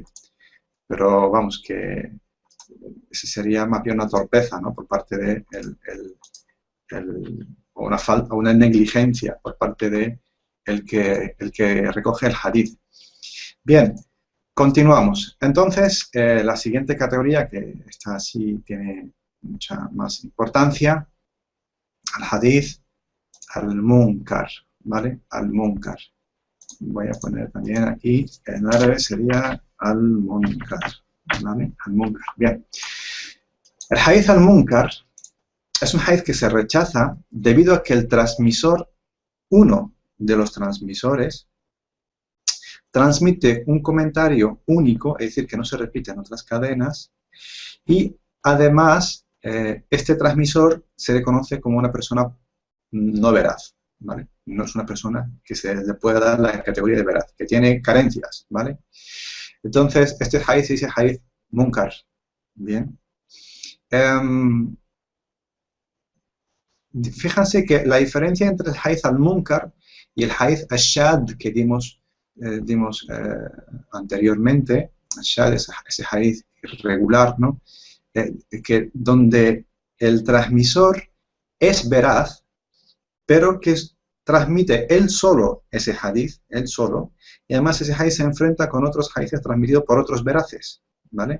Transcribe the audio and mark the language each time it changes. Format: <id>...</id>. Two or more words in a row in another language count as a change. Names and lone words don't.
<es>Pero vamos, que ese sería más bien una torpeza, ¿no?, por parte de o una falta, una negligencia por parte de el que recoge el hadith. Bien, continuamos. Entonces, la siguiente categoría, que esta sí tiene mucha más importancia,</es> <ar>الحديث المنكر,</ar> <es>¿vale? Al-munkar. Voy a poner también aquí, en árabe sería al-munkar, ¿vale? Al-munkar. Bien. El</es> <ar>حديث المنكر</ar> <es>es un hadith que se rechaza debido a que el transmisor, uno de los transmisores, transmite un comentario único, es decir, que no se repite en otras cadenas, y además este transmisor se le conoce como una persona no veraz, ¿vale? No es una persona que se le pueda dar la categoría de veraz, que tiene carencias, ¿vale? Entonces, este hadith se dice</es> <ar>حديث منكر,</ar> <es>¿bien? Fíjense que la diferencia entre el</es> <ar>الحديث المنكر</ar> <es>y el</es> <ar>الحديث الشاذ</ar> <es>que dimos anteriormente, al-shad es ese hadith irregular, ¿no? Que donde el transmisor es veraz, pero que transmite él solo ese hadith, él solo, y además ese hadith se enfrenta con otros hadiths transmitidos por otros veraces, ¿vale?</es>